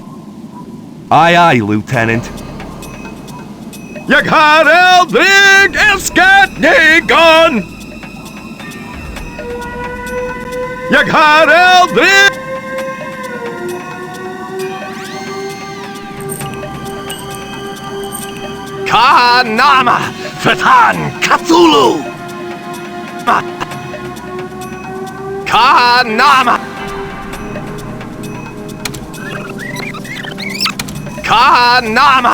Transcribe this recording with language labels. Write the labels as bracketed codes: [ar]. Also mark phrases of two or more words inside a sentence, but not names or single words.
[en] Aye, aye, Lieutenant. [sv] Jag har aldrig älskat någon! Jag har aldrig... Kanama! Fatan! Cthulhu! Kanama! Kanama!